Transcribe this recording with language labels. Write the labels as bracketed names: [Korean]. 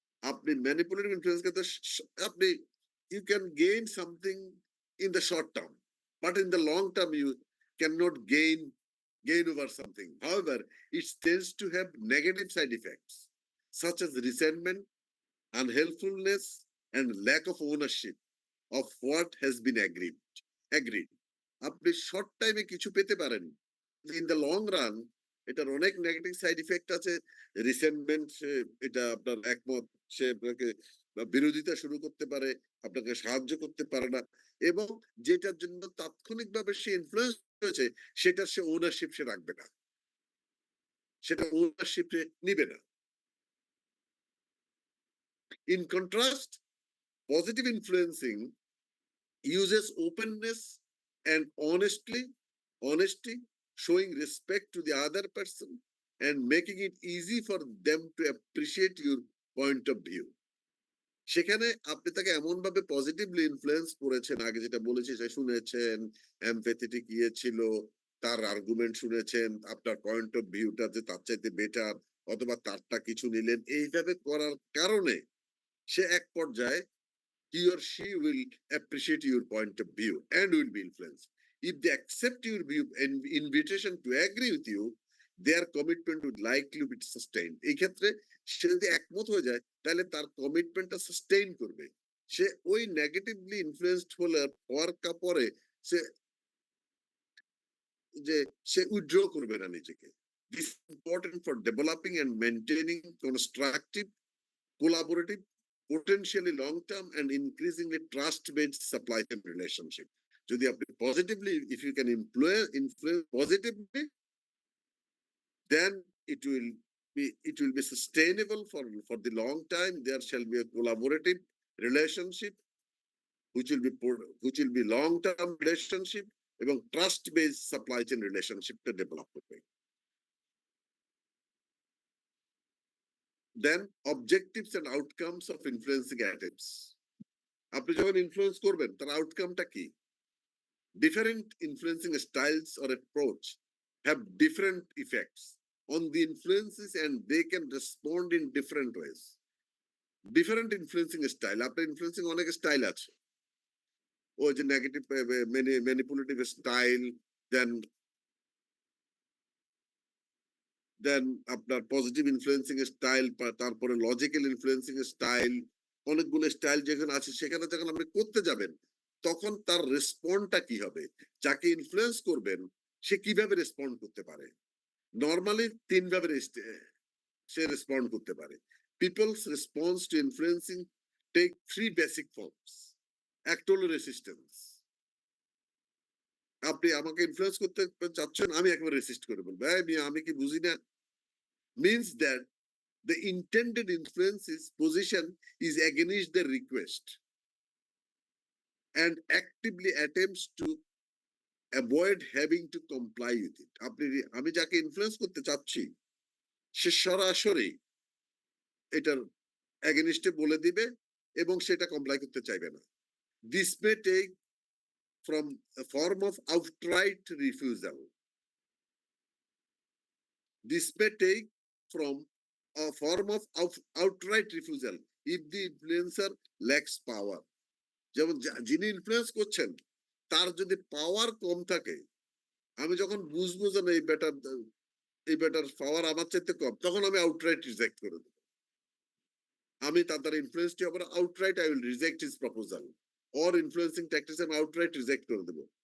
[Bangla] আপনি manipulative influence করতে আপনি [English] you can gain something in the short term, but in the long term you cannot gain over something. However, it tends to have negative side effects such as resentment, unhelpfulness, and lack of ownership of what has been agreed. [Bangla] আপনি short টাইমে কিছু পেতে পারেন, [English] in the long run [Bangla] এটার অনেক negative side effect আছে। Resentment, এটা আপনার একমত, সে আপনাকে বিরোধিতা শুরু করতে পারে, আপনাকে সাহায্য করতে পারে না, এবং যেটার জন্য তাৎক্ষণিকভাবে সে ইনফ্লুয়েন্স হয়েছে সেটার সে ওনারশিপ সে রাখবে না, সেটা ওনারশিপ নিবে না। [English] In contrast, positive influencing uses openness and honesty, showing respect to the other person and making it easy for them to appreciate your point of view. [Bangla] সেখানে আপনি তাকে এমন ভাবে পজিটিভলি ইনফ্লুয়েন্স করেছেন, আগে যেটা বলেছি সে শুনেছেন, এমপ্যাথেটিক ছিল, তার আর্গুমেন্ট শুনেছেন, আপনার পয়েন্ট অফ ভিউটা যে তার চাইতে বেটার, অথবা তারটা কিছু নিলেন, এইভাবে করার কারণে সে এক পর্যায়ে [English] he or she will appreciate your point of view and will be influenced. If they accept your view and invitation to agree with you, their commitment would likely be sustained. [Bangla] এই ক্ষেত্রে সে যদি একমত হয়ে যায় তাহলে তার কমিটমেন্টটা সাস্টেইন করবে। সে ওই নেগেটিভলি ইনফ্লুয়েন্সড হওয়ার পরে সে উইথড্র করবে না নিজেকে। [English] This is important for developing and maintaining constructive, collaborative, potentially long-term and increasingly trust-based supply chain relationship. [Bangla] যদি আপনি [English] positively, if you can influence positively, then it will be sustainable for the long time. There shall be a collaborative relationship which will be long-term relationship এবং trust-based supply chain relationship [Bangla] টা develop করবে। [English] Then objectives and outcomes of influencing attempts. [Bangla] আপনি যখন influence করবেন তার আউটকামটা কি? [English] Different influencing styles or approach have different effects on the influences and they can respond in different ways. Different influencing style, [Bangla] আপনার influencing অনেক style আছে। ওই যে নেগেটিভ ম্যানিপুলেটিভ স্টাইল, দেন আপনার পজিটিভ ইনফ্লুয়েন্সিং স্টাইল, তারপরে লজিক্যাল ইনফ্লুয়েন্সিং স্টাইল, অনেকগুলো style যেখানে আছে সেখানে যখন আপনি করতে যাবেন তখন তার রেসপন্ডটা কি হবে, যাকে ইনফ্লুয়েন্স করবেন সে কিভাবে রেসপন্ড করতে পারে। নর্মালি তিন ভাবে সে রেসপন্ড করতে পারে। [English] People's response to influencing take three basic forms. [Bangla] একটা হলো রেসিস্টেন্স, আপনি আমাকে ইনফ্লুয়েন্স করতে চাচ্ছেন, আমি একবার রেসিস্ট করে বলবো আমি কি বুঝি না, [English] means that the intended influence's position is against the request and actively attempts to avoid having to comply with it. [Bangla] আমি যাকে ইনফ্লুয়েন্স করতে চাচ্ছি সে সরাসরি এটার এগেনিস্টে বলে দিবে এবং সেটা কমপ্লাই করতে চাইবে না। [English] This may take from a form of outright refusal. This may take from a form of outright refusal if the influencer lacks power. [Bangla] যেমন যিনি ইনফ্লুয়েন্স করছেন তার যদি পাওয়ার কম থাকে, আমি যখন বুঝবো যে না এই বেটার পাওয়ার আমার চাইতে কম, তখন আমি আউটরাইট রিজেক্ট করে দেবো। আমি তার ইনফ্লুয়েন্সটি হবে outright, [English] I will reject his proposal or influencing tactics [Bangla] আমি আউটরাইট রিজেক্ট করে দেবো।